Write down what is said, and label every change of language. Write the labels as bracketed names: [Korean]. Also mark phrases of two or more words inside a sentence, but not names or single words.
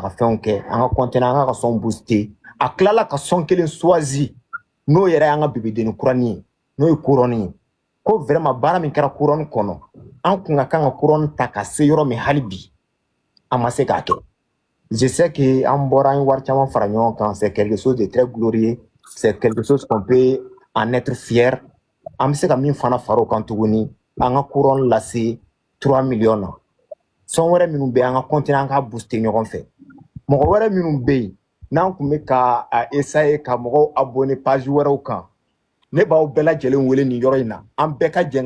[Bambara] ka fɛnw kɛ an ka content an ka son booster a tilala ka son kelen choisi n'o yɛrɛ y'an ka bebedeni kurani ye n'o ye couronne ye ko vraiment baara min kɛra couronne kɔnɔ an kun ka kan ka couronne ta ka se yɔrɔ min hali bi an ma se k'a kɛ [French] je sais que [Bambara] an bɔra an ye wari caman fara ɲɔgɔn kan [French] c'est quelque chose de très glorieux c'est quelque chose qu'on peut en être fier [Bambara] an bɛ se ka min fana fara o kan tuguni an ka couronne lase 3 millions na sɔn wɛrɛ minnu bɛ an ka continuer an ka booster ɲɔgɔn fɛ mɔgɔ wɛrɛ minnu bɛ yen n'an kun bɛ ka essayer ka mɔgɔw abonner page wɛrɛw kan ne b'aw bɛɛ lajɛlen wele nin yɔrɔ in na an bɛɛ ka jɛn